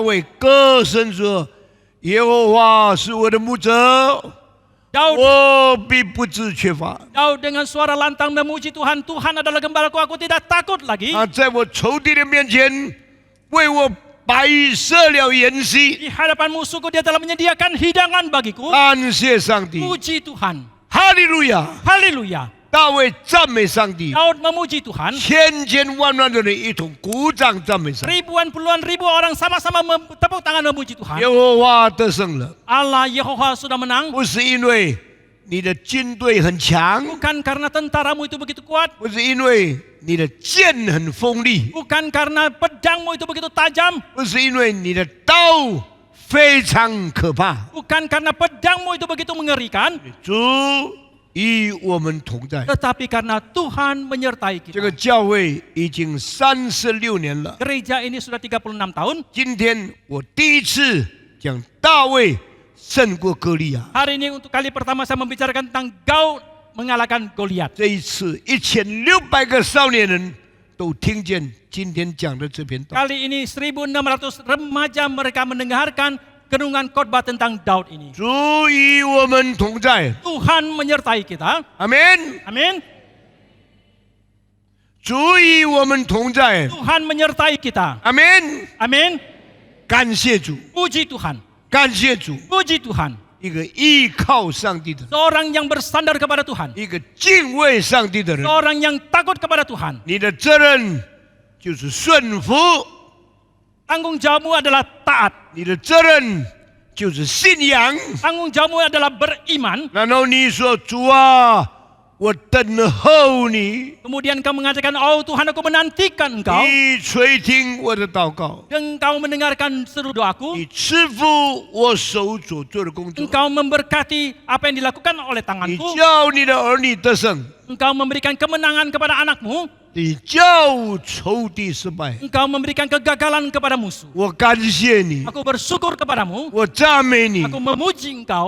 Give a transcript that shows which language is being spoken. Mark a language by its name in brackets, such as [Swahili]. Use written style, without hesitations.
[Chinese] 卫歌声说：“耶和华是我的牧者， [Indonesian] Daud [Chinese] 我必不致缺乏。 [Indonesian] Daud dengan suara lantang memuji Tuhan. Tuhan adalah gembalaku, aku tidak takut lagi. [Chinese] 他在我仇敌的面前为我摆设了筵席。 [Indonesian] Di hadapan musuhku dia telah menyediakan hidangan bagiku. [Chinese] 感谢上帝， [Indonesian] Puji Tuhan. [Chinese] 哈利路亚！ [Indonesian] Haleluya. [Chinese] 大卫赞美上帝， [Indonesian] Daud memuji Tuhan. [Chinese] 千千万万的人一同鼓掌赞美上帝。 [Indonesian] Ribuan puluhan ribu orang sama-sama tepuk tangan memuji [Chinese] 耶 [Indonesian] Tuhan. [Chinese] 和华得胜了， [Indonesian] Allah Yehova sudah menang. [Chinese] 不是因为你的军队很强， [Indonesian] Bukan karena tentaramu itu begitu kuat. [Chinese] 不是因为你的剑很锋利， [Indonesian] Bukan karena pedangmu itu begitu tajam. [Chinese] 不是因为你的刀非常可怕。 [Indonesian] Bukan karena pedangmu itu begitu mengerikan. [Chinese] 主与我们同在。 [Indonesian] Tetapi karena Tuhan menyertai [Chinese] 这个 [Indonesian] kita. [Chinese] 教会已经36年了。 [Indonesian] Gereja ini sudah 36 tahun. [Chinese] 今天我第一次讲大卫胜过歌利亚， [Indonesian] Hari ini untuk kali pertama saya membicarakan tentang Daud mengalahkan Goliat. [Chinese] 这一次1600个少年人都听见今天讲的这篇道。 [Indonesian] Kali ini 1.600 remaja mereka mendengarkan renungan khotbah tentang Daud ini. [Chinese] 主与我们同在， [Indonesian] Tuhan menyertai kita. [Chinese] 阿门。 [Indonesian] Amin. [Chinese] 主与我们同在， [Indonesian] Tuhan menyertai kita. [Chinese] 阿门。 [Indonesian] Amin. [Chinese] 感谢主， [Indonesian] Puji Tuhan. [Chinese] 感谢主， [Indonesian] Puji Tuhan. [Chinese] 一个依靠上帝的人， [Indonesian] Seorang yang bersandar kepada Tuhan. [Chinese] 一个敬畏上帝的人。 [Indonesian] Seorang yang takut kepada Tuhan. [Chinese] 你的责任就是顺服， [Indonesian] Tanggung jawabmu adalah taat. [Chinese] 你的责任就是信仰。 [Indonesian] Tanggung jawabmu adalah beriman. [Chinese] 然后你说：“主啊，我等候你， [Indonesian] Kemudian kau mengatakan, oh Tuhan aku menantikan engkau. [Chinese] 你垂听我的祷告， [Indonesian] Engkau mendengarkan seluruh doaku. [Chinese] 你赐福我手所做的工作， [Indonesian] Engkau memberkati apa yang dilakukan oleh [Chinese] 你 [Indonesian] tanganku. [Chinese] 叫你的儿女得胜， [Indonesian] Engkau memberikan kemenangan kepada anakmu. [Chinese] 你叫仇敌失败。 [Indonesian] Engkau memberikan kegagalan kepada musuh. [Chinese] 我感谢你， [Indonesian] Aku bersyukur kepadamu. [Chinese] 我赞美你， [Indonesian] Aku memuji engkau.